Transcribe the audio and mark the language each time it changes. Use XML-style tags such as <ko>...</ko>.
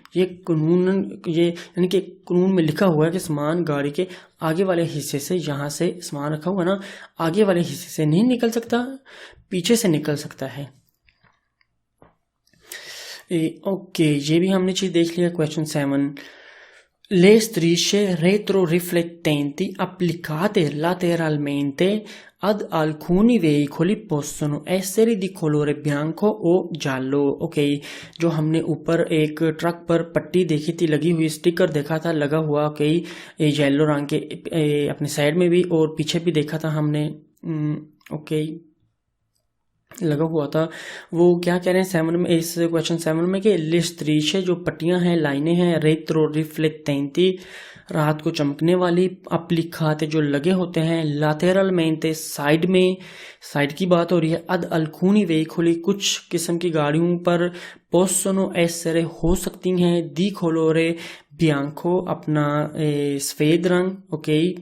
<hi>ये कानूनन, ये यानी कि कानून में लिखा हुआ है कि सामान गाड़ी के आगे वाले हिस्से से, यहाँ से सामान रखा हुआ ना, आगे वाले हिस्से से नहीं निकल सकता, पीछे से निकल सकता है। ओके, ये भी हमने चीज देख लिया।</hi> <it>क्वेश्चन 7, le strisce retroriflettenti applicate lateralmente ad alcuni veicoli possono essere di colore bianco o giallo।</it> <hi>Okay, जो हमने ऊपर एक ट्रक पर पट्टी देखी थी, लगी हुई स्टिकर देखा था लगा हुआ, ओके, येलो रंग के अपने साइड में भी और पीछे भी देखा था हमने, ओके, लगा हुआ था। वो क्या कह रहे हैं 7 में, इस क्वेश्चन 7 में कि</hi> <it>le strisce</it> <hi>जो पट्टियां हैं, लाइनें हैं,</hi> <it>retroriflettenti</it> <hi>रात को चमकने वाली,</hi> <it>applicate</it> <hi>जो लगे होते हैं,</hi> <it>lateralmente</it> <hi>साइड में, साइड की बात हो रही है,</hi> <it>ad alcuni veicoli</it> <hi>कुछ किस्म की गाड़ियों पर,</hi> <it>possono essere</it> <hi>हो सकती हैं,</hi> <it>di colore bianco</it> <hi>अपना सफेद रंग, ओके,</hi>